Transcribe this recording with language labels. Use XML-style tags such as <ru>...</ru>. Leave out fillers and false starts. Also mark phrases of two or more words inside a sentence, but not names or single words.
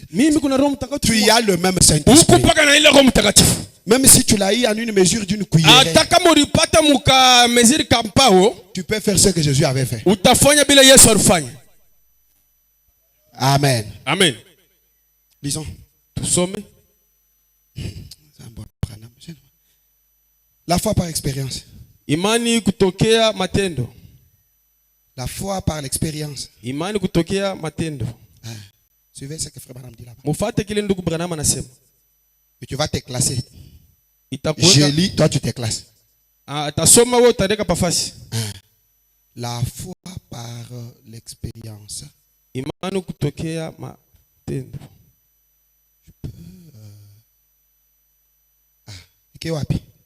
<fr>Tu as le même Saint-Esprit. Même si tu l'as eu en une mesure d'une cuillère, tu peux faire ce que Jésus avait fait. Amen. Amen. Lisons. La foi par expérience.</fr> <sw>Imani kutokea matendo.</sw> <fr>La foi par l'expérience.</fr> <sw>Imani kutokea matendo.</sw> <fr>Suivez ce que Frère Branham dit là-bas.</fr> <sw>Mufate kile ndugu Branham anasema.</sw> <fr>Et tu vas te classer. Je lis, toi tu t'éclates. La foi par l'expérience. Je peux... wapi?</fr>